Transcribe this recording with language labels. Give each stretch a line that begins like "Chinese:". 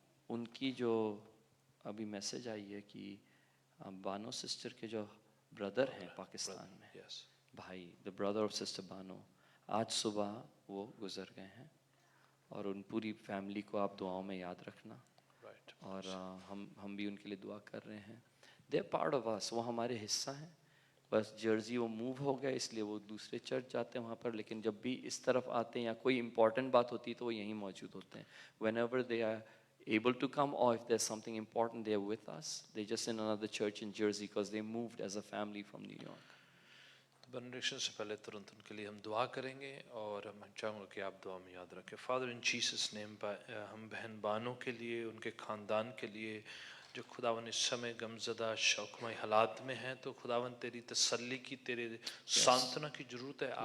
Hindi: उनकी जो अभी मैसेज आई है कि बानो सिस्टर के जो ब्रदर हैं पाकिस्तान में,
English: Yes.
Hindi: भाई,
English: the brother of sister
Hindi: Bano, आज सुबह वो गुजर गए हैं और उन पूरी फैमिली को आप दुआओं में याद रखना।
English: Right.
Hindi: और हम भी उनके लिए दुआ कर रहे हैं।
English: They are part of us,
Hindi: वो हमारे हिस्सा हैं। बस जर्सी वो मूव हो गया इसलिए वो दूसरे चर्च जाते हैं वहाँ पर, लेकिन जब भी इस तरफ आते हैं या कोई इंपॉर्टेंट बात होती है तो वो यहीं मौजूद होते हैं।
English: Whenever they are able to come or if there's something important they are with us. They just in another church in Jersey because they moved as a family from New York.
Hindi: तो benediction से पहले तुरंत उनके लिए हम दुआ करेंगे और मैं चाहूँगा कि आप दुआ में याद रखें।
English: Father in Jesus name,
Hindi: हम बहन बानों के लिए, उनके ख़ानदान के लिए जो खुदावन इस समय गमज़दा शौकमय हालात में हैं, तो खुदावन तेरी तसल्ली की, तेरे सांत्वना की ज़रूरत है।